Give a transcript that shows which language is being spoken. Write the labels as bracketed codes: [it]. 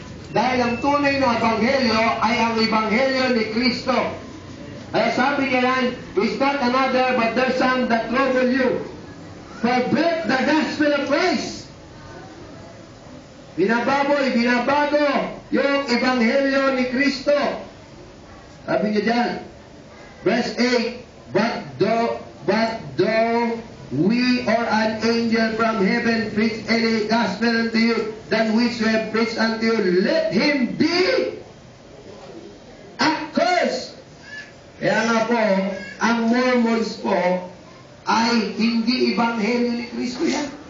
[tl] Dahil ang tunay na ebanghelyo ay ang ebanghelyo ni Kristo. Kaya sabi niya yan, [en] it's not another but there's some that trouble you. Forget the gospel of Christ. [tl] Binababoy, binabago yung ebanghelyo ni Kristo. Sabi niya dyan, [en] verse 8, But though we or an angel from heaven preach any gospel unto you, than which we have preached unto you, let him be accursed. [tl] Kaya nga po, ang Mormons po ay hindi ebanghelyo ni Kristo yan.